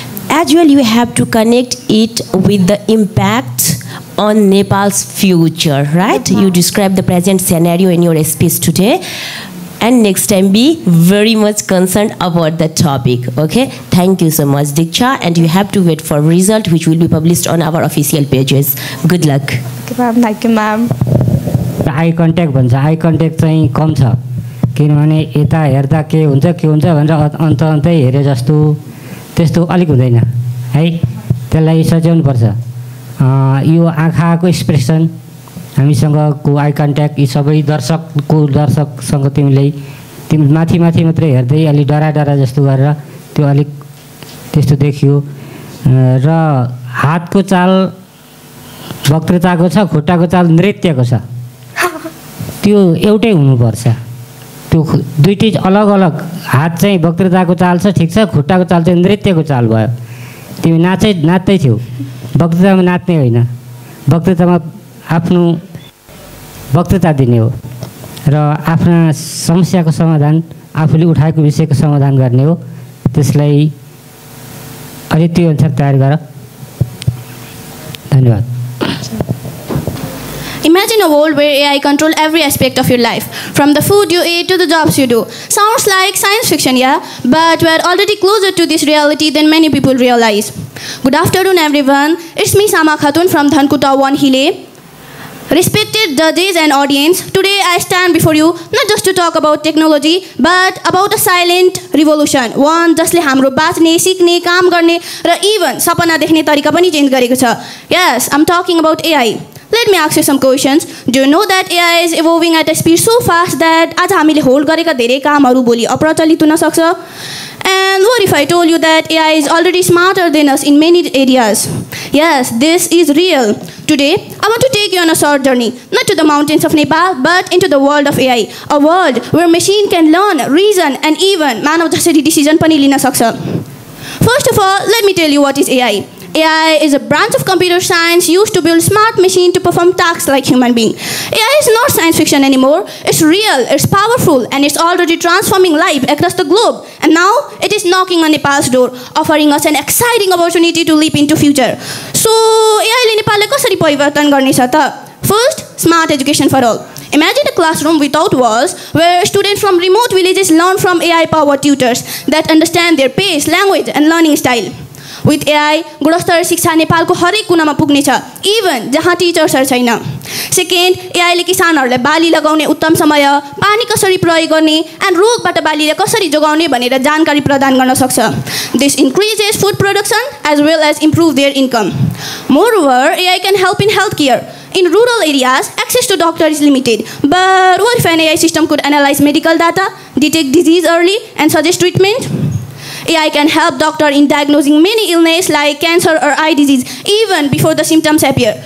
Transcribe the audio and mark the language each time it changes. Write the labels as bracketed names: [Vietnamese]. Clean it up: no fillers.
[English] As well, you have to connect it with the impact on Nepal's future, right? You describe the present scenario in your speech today. And next time be very much concerned about the topic, okay? Thank you so much, Diksha, and you have to wait for result which will be published on our official pages. Good luck. Thank you, ma'am. [Nepali] I contact भन्छ I contact चाहिँ कम छ किनभने यता हेर्दा के हुन्छ भनेर अन्त हेरे जस्तो त्यस्तो अलिक हुँदैन है त्यसलाई सच्याउनुपर्छ यो आँखाको एक्सप्रेसन हामीसँगको आई कन्ट्याक्ट यी सबै दर्शकसँग तिमी माथि मात्रै हेर्दै अलि डरा जस्तो गरेर त्यो अलिक त्यस्तो देखियो र हातको चाल वक्रताको छ खुट्टाको चाल नृत्यको छ त्यो एउटै हुनुपर्छ त्यो दुईटै अलग हात चाहिँ वक्रताको चाल छ ठिक छ खुट्टाको चाल चाहिँ नृत्यको चाल भयो तिमी नाच्दै थियौ वक्रतामा नाच्ने होइन वक्रतामा आफ्नो वक्तृता दिने हो र आफ्ना समस्याको समाधान आफूले उठाएको विषयको समाधान गर्ने हो त्यसलाई अलि त्यो अनुसार तयार गर धन्यवाद [English] Imagine a world where AI control every aspect of your life, from the food you eat to the jobs you do. Sounds like science fiction, yeah? But we're already closer to this reality than many people realize. Good afternoon, everyone. It's me, Sama Khatun from Dhankuta 1 Hile. Respected judges and audience, today I stand before you not just to talk about technology, but about a silent revolution. [Nepali] One जसले हाम्रो बाँच्ने, सिक्ने, काम गर्ने र even सपना देख्ने तरिका पनि चेन्ज गरेको छ. [English] Yes, I'm talking about AI. Let me ask you some questions. Do you know that AI is evolving at a speed so fast that [Nepali] आज हामीले होल्ड गरेका धेरै कामहरू भोलि अप्रचलित हुन सक्छ? [English] And what if I told you that AI is already smarter than us in many areas? Yes, this is real. Today, I want to take you on a short journey, not to the mountains of Nepal, but into the world of AI. A world where machine can learn, reason, and even [Nepali] मानव जसरी decision पनि लिन सक्छ. [English] First of all, let me tell you what is AI. AI is a branch of computer science used to build smart machine to perform tasks like human being. AI is not science fiction anymore. It's real, it's powerful, and it's already transforming life across the globe. And now it is knocking on Nepal's door, offering us an exciting opportunity to leap into future. [Nepali] So AI ले नेपालले कसरी परिवर्तन गर्नेछ त? [English] First, smart education for all. Imagine a classroom without walls where students from remote villages learn from AI-powered tutors that understand their pace, language, and learning style. [Nepali] With AI, गुणस्तर शिक्षा नेपालको हरेक कुनामा पुग्नेछ, इभन जहाँ टिचर्सहरू छैन. सेकेन्ड, एआईले किसानहरूलाई बाली लगाउने उत्तम समय, पानी कसरी प्रयोग गर्ने एन्ड रोगबाट बालीलाई कसरी जोगाउने भनेर जानकारी प्रदान गर्न सक्छ. [English] This increases food production as well as improve their income. Moreover, AI can help in healthcare. In rural areas, access to doctor is limited. But what if an AI system could analyze medical data, detect disease early, and suggest treatment? AI can help doctor in diagnosing many illnesses like cancer or eye disease even before the symptoms appear.